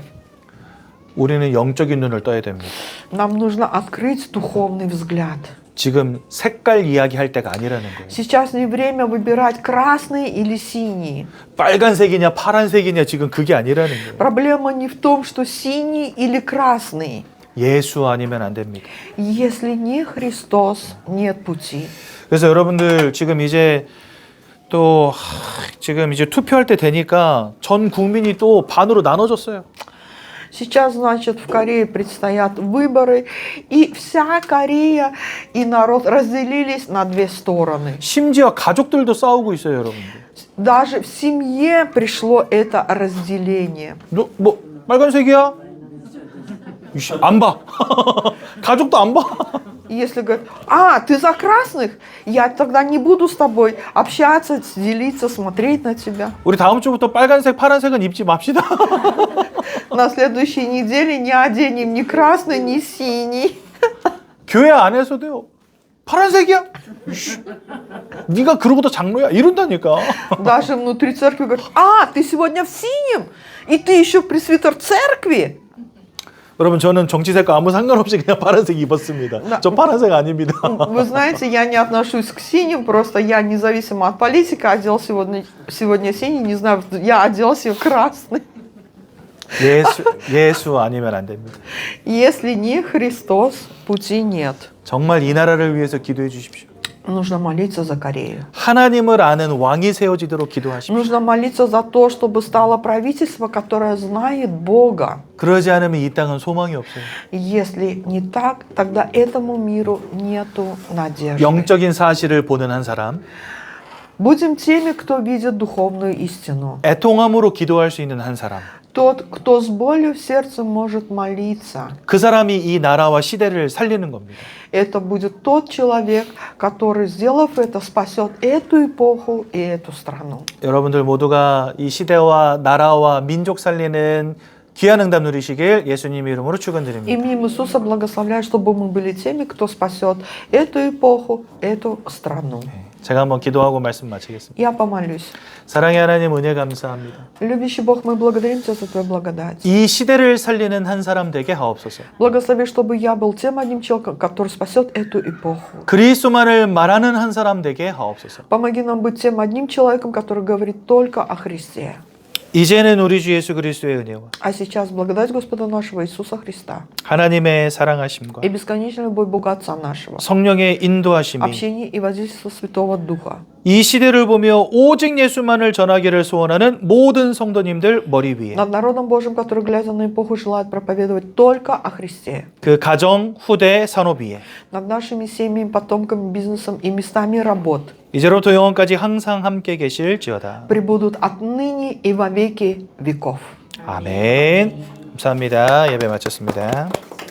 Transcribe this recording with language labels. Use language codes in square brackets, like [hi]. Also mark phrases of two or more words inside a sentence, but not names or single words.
[ko] 우리는 영적인 눈을 떠야 됩니다. [ru] Нам нужно открыть духовный взгляд. [ko] 지금 색깔 이야기할 때가 아니라는 거예요. [ru] Сейчас не время выбирать красные или синие. [ko] 빨간색이냐 파란색이냐 지금 그게 아니라는 거예요. [ru] Проблема не в том, что синий или красный. [ko] 예수 아니면 안 됩니다. [ru] Если не Христос, нет пути. [ko] 그래서 여러분들 지금 이제 또 지금 이제 투표할 때 되니까 전 국민이 또 반으로 나눠졌어요. [ru] Сейчас, значит, в Корее предстоят выборы, и вся Корея и народ разделились на две стороны. [ko] 심지어 가족들도 싸우고 있어요, 여러분들. [ru] Даже в семье пришло это разделение. [ko] 너 뭐 빨간색이야? 이씨, 안 봐. 가족도 안 봐. [ru] Если говорят: а, ты за красных, я тогда не буду с тобой общаться, делиться, смотреть на тебя. [ko] 우리 다음 주부터 빨간색, 파란색은 입지 맙시다. [ru] На следующей неделе не оденем ни красный, ни синий. [ko] 교회 안에서도요. 파란색이야? 네가 그러고도 장로야? 이런다니까. [ru] Даже внутри церкви говорят: а, ты сегодня в синем, и ты еще пресвитер церкви. [ko] 여러분 저는 정치색과 아무 상관없이 그냥 파란색 입었습니다. 저 파란색 아닙니다. [ru] Вы знаете, я не отношусь к синим, просто я независимо от политика одел сегодня синий, не знаю, я одел себе красный. [ko] 예수 아니면 안 됩니다. [ru] Если не Христос, пути нет. [ko] 정말 이 나라를 위해서 기도해 주십시오. [ru] Нужно молиться за Корею. [ko] 하나님을 아는 왕이 세워지도록 기도하십시오. [ru] Нужно молиться за то, чтобы стало правительство, которое знает Бога. [ko] 그러지 않으면 이 땅은 소망이 없어요. [ru] Если не так, тогда этому миру нету надежды. [ko] 영적인 사실을 보는 한 사람, [ru] Будем теми, кто видит духовную истину. [ko] 애통함으로 기도할 수 있는 한 사람, [ru] Тот, кто с болью в сердце может молиться, [ko] 그 사람이 이 나라와 시대를 살리는 겁니다. [ru] это будет тот человек, который, сделав это, спасет эту эпоху и эту страну. [ko] 여러분들 모두가 이 시대와 나라와 민족 살리는 귀한 응답 누리시길 예수님 이름으로 축원드립니다. [ru] Именем Иисуса благословляю, чтобы мы были теми, кто спасет эту эпоху, эту страну. [ko] 제가 한번 기도하고 말씀 마치겠습니다. [ru] Я помолюсь. [ko] 사랑의 하나님 은혜 감사합니다. [ru] Любящий Бог, мы благодарим Тебя за Твою благодать. [ko] 이 시대를 살리는 한 사람 되게 하옵소서. [ru] Благослови, чтобы я был тем одним человеком, который спасет эту эпоху. [ko] 그리스도만을 말하는 한 사람 되게 하옵소서. [ru] Помоги нам быть тем одним человеком, который говорит только о Христе. [ko] 이제는 우리 주 예수 그리스도의 은혜와 [ru] А сейчас благодать Господа нашего Иисуса Христа [ko] 하나님의 사랑하심과 [ru] и бесконечная любовь Бога Отца нашего, [ko] 성령의 인도하심이 [ru] общение и воздействие Святого Духа [ko] 이 시대를 보며 오직 예수만을 전하기를 소원하는 모든 성도님들 머리 위에 [ru] над народом Божьим, который, глядя на эпоху, желает проповедовать только о Христе, [ko] 그 가정, 후대, 산업 위에 [ru] над нашими семьями, потомками, бизнесом и местами работ [ko] 이제로부터 영원까지 항상 함께 계실지어다. [ru] пребудут отныне и во веки веков. [ko] 아멘. 감사합니다. 예배 마쳤습니다.